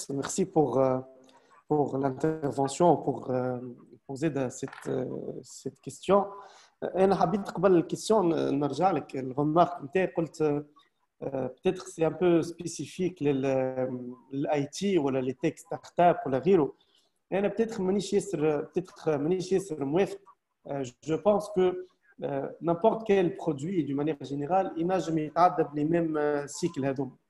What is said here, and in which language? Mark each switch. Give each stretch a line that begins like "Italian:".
French: Merci pour l'intervention, pour poser cette question.
Arabic: أنا حبيت قبل الكيسيون نرجع لك الغمارك نتاعي قلت
French: peut-être c'est un peu spécifique
Arabic: للاي تي ولا لي تيك ستارت اب ولا غيره. انا peut-être مانيش ياسر موافق.
French: Je pense que n'importe quel produit d'une manière générale
Arabic: ينجم يتعدى بلي ميم سيكل هذوما.